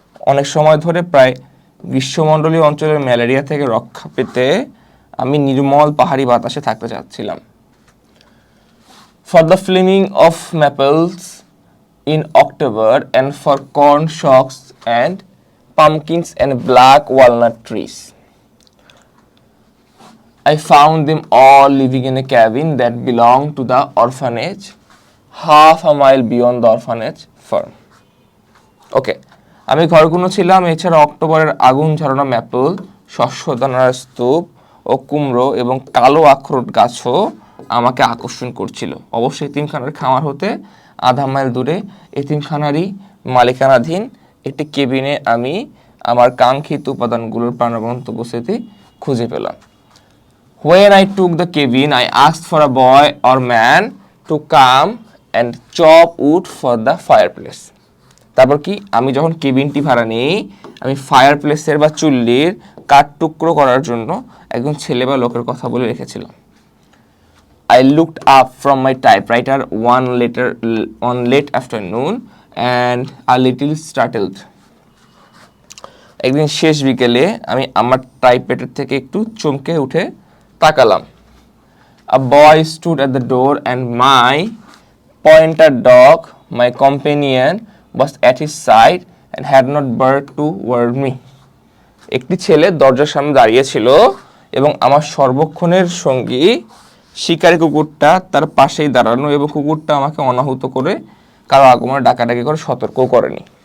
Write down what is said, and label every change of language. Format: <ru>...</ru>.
<bn>অনেক সময় ধরে প্রায় গ্রীষ্মমণ্ডলীয় অঞ্চলের ম্যালেরিয়া থেকে রক্ষা পেতে আমি নির্মল পাহাড়ি বাতাসে থাকতে চাচ্ছিলাম।</bn> <en>For the flaming of maples in October and for corn shocks and pumpkins and black walnut trees. I found them all living in a cabin that belonged to the orphanage, half a mile beyond the orphanage farm.</en> <bn>Okay, আমি ঘরকুনো ছিলাম। এছাড়া অক্টোবরের আগুন ঝরানো maple, শস্যদানার স্তূপ ও কুমড়ো এবং কালো আখরোট গাছও আমাকে আকর্ষণ করছিল। অবশ্যই এতিমখানার খামার হতে আধা মাইল দূরে এতিমখানারই মালিকানাধীন একটি কেবিনে আমি আমার কাঙ্ক্ষিত উপাদানগুলোর প্রাণবন্ত উপস্থিতি খুঁজে পেলাম।</bn> <en>When I took the cabin, I asked for a boy or man to come and chop wood for the fireplace.</en> <bn>তারপর কি, আমি যখন কেবিনটি ভাড়া নিই আমি ফায়ারপ্লেসের বা চুল্লির কাঠ টুকরো করার জন্য একজন ছেলে বা লোকের কথা বলে রেখেছিলাম।</bn> <en>I looked up from my typewriter one late afternoon and a little startled.</en> <bn>একদিন শেষ বিকেলে আমি আমার টাইপরাইটার থেকে একটু চমকে উঠে তাকালাম।</bn> <en>A boy stood at the door and my pointer dog, my companion, was at his side and had not barked to warn me.</en> <bn>একটি ছেলে দরজার সামনে দাঁড়িয়ে ছিল এবং আমার সর্বক্ষণের সঙ্গী শিকারী কুকুরটা তার পাশেই দাঁড়ানো, এবং কুকুরটা আমাকে অনাহুত করে কারো আগমনে ডাকাডাকি করে সতর্কও করেনি।</bn>